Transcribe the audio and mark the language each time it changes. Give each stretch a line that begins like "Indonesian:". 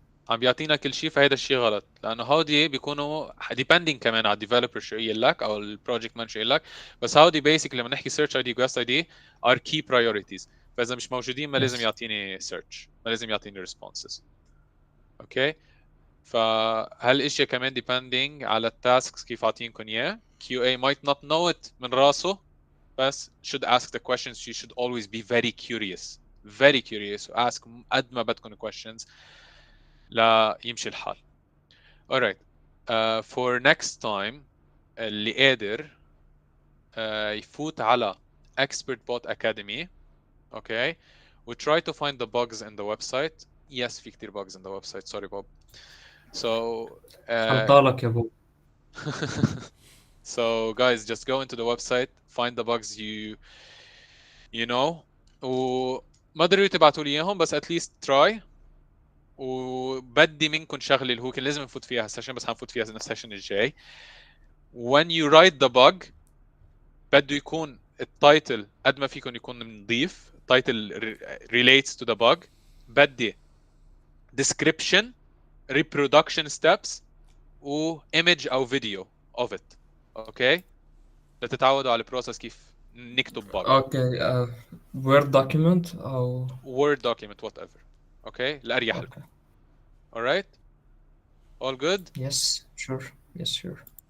Arabic: عم بيعطينا كل شيء فهيدا الشيء غلط لانه هودي بيكونوا depending كمان على الديفلوبر شو قايل لك او البروجكت مان شو قايل لك بس هودي بيسك لما نحكي سيرش اي دي وجاست اي دي
English: are key priorities
Arabic: فاذا مش موجودين ما لازم
English: Yes.
Arabic: يعطيني سيرش ما لازم يعطيني ريسبونسز. اوكي فهالاشياء كمان depending على التاسكس كيف عاطينكم اياه.
English: QA might not know it
Arabic: من راسه بس
English: should ask the questions. You should always be very curious ask
Arabic: قد ما بدكم
English: questions
Arabic: لا يمشي الحال.
English: alright. For next time
Arabic: اللي قادر يفوت على
English: Expert Bot Academy. okay we try to find the bugs in the website. yes
Arabic: في كتير
English: bugs in the website sorry Bob. so
Arabic: خلطالك يا بو.
English: so guys just go into the website find the bugs you know
Arabic: وما ضروري تبعتوا لي اياهم بس
English: at least try.
Arabic: وبدي منكم شغله اللي هو كان لازم نفوت فيها السيشن بس حنفوت فيها السيشن الجاي.
English: when you write the bug
Arabic: بده يكون التايتل قد ما فيكم يكون نظيف.
English: title relates to the bug. بدي description reproduction steps و image او video of it.
Arabic: اوكي لتتعودوا على البروسس كيف نكتب bug. اوكي وورد دوكيمنت او
English: word document whatever. Okay
Arabic: الاريح لكم.
English: alright all good. Yes sure yes sure.